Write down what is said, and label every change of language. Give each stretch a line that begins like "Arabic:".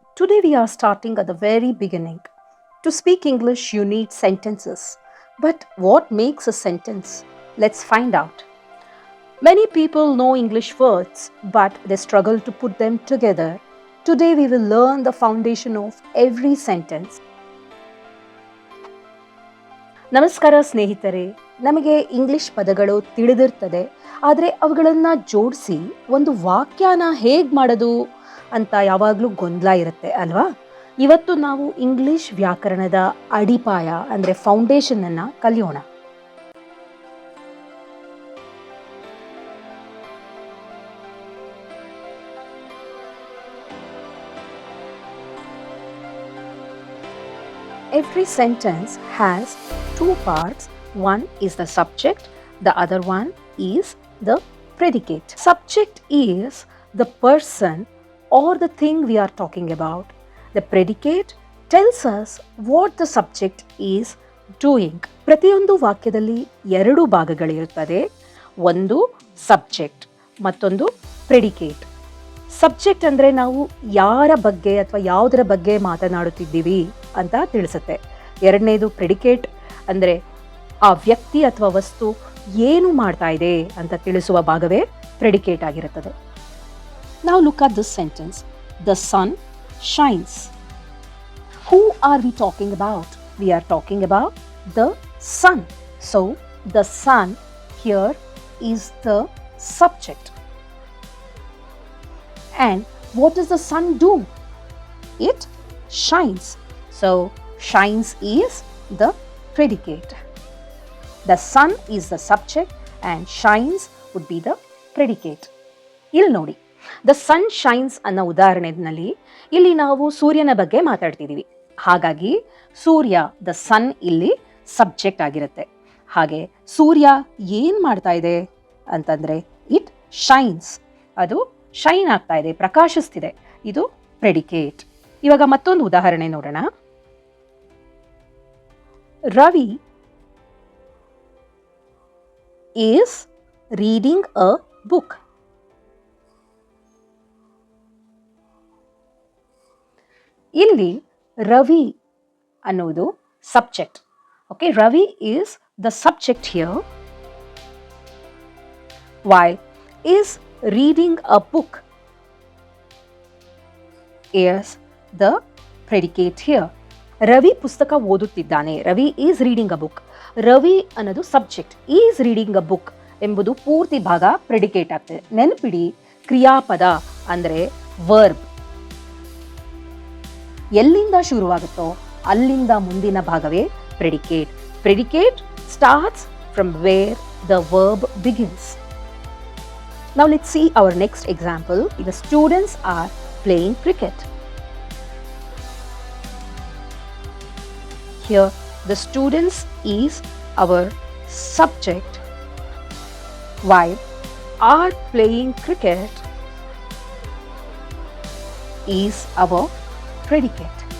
English: Today we are starting at the very beginning. To speak English, you need sentences. But what makes a sentence? Let's find out. Many people know English words, but they struggle to put them together. Today we will learn the foundation of every sentence.
Kannada: ನಮಸ್ಕಾರ ಸ್ನೇಹಿತರೆ, ನಮಗೆ English ಪದಗಳು ತಿಳಿದಿರ್ತದೆ, ಆದರೆ ಅವುಗಳನ್ನು ಜೋಡಿಸಿ ಒಂದು ವಾಕ್ಯನ ಹೇಗೆ ಮಾಡೋದು ಅಂತ ಯಾವಾಗಲೂ ಗೊಂದಲ ಇರುತ್ತೆ ಅಲ್ವಾ? ಇವತ್ತು ನಾವು ಇಂಗ್ಲಿಷ್ ವ್ಯಾಕರಣದ ಅಡಿಪಾಯ ಅಂದರೆ ಫೌಂಡೇಶನನ್ನು ಕಲಿಯೋಣ.
English: Every sentence has two parts. One is the subject, the other one is the predicate. Subject is the person or the thing we are talking about. The predicate tells us what the subject is doing.
Kannada: ಪ್ರತಿಯೊಂದು ವಾಕ್ಯದಲ್ಲಿ ಎರಡು ಭಾಗಗಳಿರುತ್ತದೆ. ಒಂದು subject, ಮತ್ತೊಂದು predicate. Subject ಅಂದರೆ ನಾವು ಯಾರ ಬಗ್ಗೆ ಅಥವಾ ಯಾವುದರ ಬಗ್ಗೆ ಮಾತನಾಡುತ್ತಿದ್ದೀವಿ ಅಂತ ತಿಳಿಸುತ್ತೆ. ಎರಡನೇದು ಪ್ರೆಡಿಕೇಟ್ ಅಂದರೆ ಆ ವ್ಯಕ್ತಿ ಅಥವಾ ವಸ್ತು ಏನು ಮಾಡ್ತಾ ಇದೆ ಅಂತ ತಿಳಿಸುವ ಭಾಗವೇ ಪ್ರೆಡಿಕೇಟ್ ಆಗಿರುತ್ತದೆ.
English: Now look at this sentence. The sun shines. Who are we talking about? We are talking about the sun. So the sun here is the subject. And what does the sun do? It shines. So shines is the predicate. The sun is the subject and shines would be the predicate.
Kannada: ಇಲ್ಲಿ ನೋಡಿ,
English: the sun shines
Kannada: ಅನ್ನೋ ಉದಾಹರಣೆಯಲ್ಲಿ ಇಲ್ಲಿ ನಾವು ಸೂರ್ಯನ ಬಗ್ಗೆ ಮಾತಾಡ್ತಿದ್ದೀವಿ. ಹಾಗಾಗಿ ಸೂರ್ಯ,
English: the sun
Kannada: ಇಲ್ಲಿ ಸಬ್ಜೆಕ್ಟ್ ಆಗಿರುತ್ತೆ. ಹಾಗೆ ಸೂರ್ಯ ಏನು ಮಾಡ್ತಾ ಇದೆ ಅಂತಂದರೆ
English: it shines,
Kannada: ಅದು ಶೈನ್ ಆಗ್ತಾ ಇದೆ, ಪ್ರಕಾಶಿಸ್ತಿದೆ. ಇದು ಪ್ರೆಡಿಕೇಟ್. ಇವಾಗ ಮತ್ತೊಂದು ಉದಾಹರಣೆ ನೋಡೋಣ.
English: Ravi is reading a book.
Kannada: ಇಲ್ಲಿ ರವಿ ಅನ್ನೋದು subject.
English: Okay, Ravi is the subject here. Why is reading a book is the predicate here.
Kannada: Ravi ಪುಸ್ತಕ ಓದುತ್ತಿದ್ದಾನೆ.
English: Ravi is reading a book.
Kannada: Ravi ಅನ್ನೋದು subject,
English: is reading a book
Kannada: ಎಂಬುದು ಪೂರ್ತಿ ಭಾಗ ಪ್ರೆಡಿಕೇಟ್ ಆಗ್ತದೆ. ನೆನಪಿಡಿ, ಕ್ರಿಯಾಪದ ಅಂದರೆ ವರ್ಬ್ ಎಲ್ಲಿಂದ ಶುರುವಾಗುತ್ತೋ ಅಲ್ಲಿಂದ ಮುಂದಿನ ಭಾಗವೇ predicate.
English: Predicate starts from where the verb begins. Now let's see our next example. The students are playing cricket. Here the students is our subject, while are playing cricket is our predicate.